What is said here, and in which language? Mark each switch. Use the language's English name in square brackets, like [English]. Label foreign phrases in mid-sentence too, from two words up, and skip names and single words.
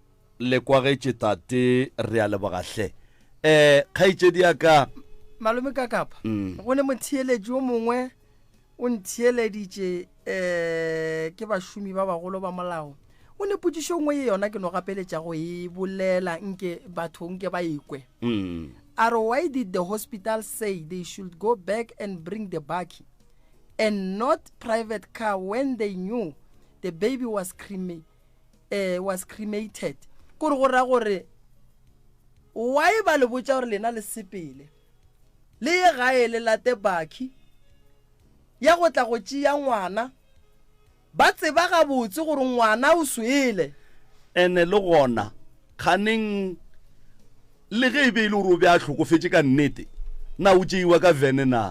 [Northern Sotho] le kwagetše tate re a lebogahle kgaitšedi ya ka malome ka kapa go ne motheeletši o mongwe o ntheeleditše ke bašomi ba bagolo ba molao o ne potšišo ngwe ye yona ke no gapeletša go e bolela nke batho nke ba ekwe are [English] why did the hospital say they should go back and bring the baki and not private car when they knew the baby was cremated [Northern Sotho] kore go ra gore why ba le botša gore lena le sepele le ye gae le late baki ya go tla go tšea ngwana ba tseba gabotse gore ngwana o swele ene le gona kganeng le ge e be ile gore o be a hlokofetse ka nnete na o tšeiwa ka vene na